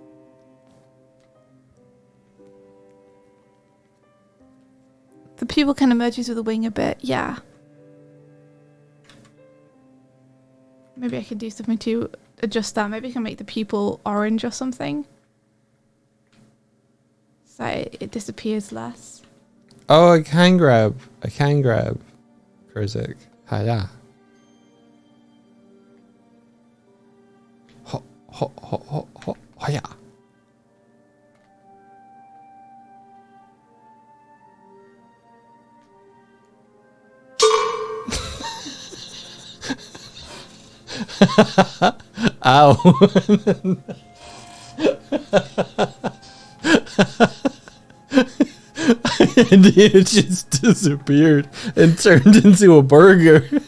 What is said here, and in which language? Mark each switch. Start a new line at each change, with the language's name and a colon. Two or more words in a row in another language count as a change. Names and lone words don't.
English: The pupil kind of merges with the wing a bit, yeah. Maybe I could do something to adjust that. Maybe I can make the pupil orange or something. So it disappears less. Oh, I can grab Kurzik. Hiya. Ho, ho, ho, ho, ho, hiya. Ow. And it just disappeared and turned into a burger.